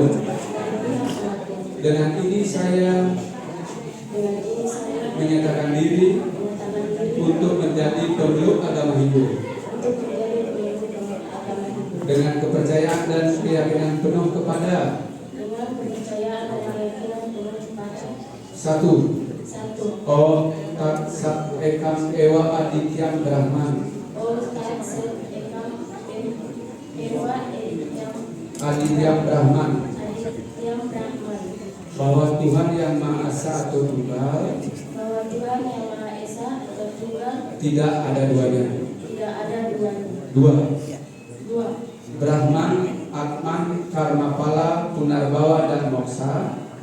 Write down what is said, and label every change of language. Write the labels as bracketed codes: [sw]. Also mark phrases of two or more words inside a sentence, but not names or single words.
[id] Dengan ini saya menyatakan diri untuk menjadi pemeluk agama Hindu dengan kepercayaan dan keyakinan penuh kepada satu, [sa] Oh Tat Sat Ekam Ewa Adityam Brahman. Adityam Brahman. [id] Bahwa Tuhan yang Maha Esa atau Tunggal tidak ada duanya. Dua. Brahman, Atman, Karmapala, Punarbawa dan Moksa.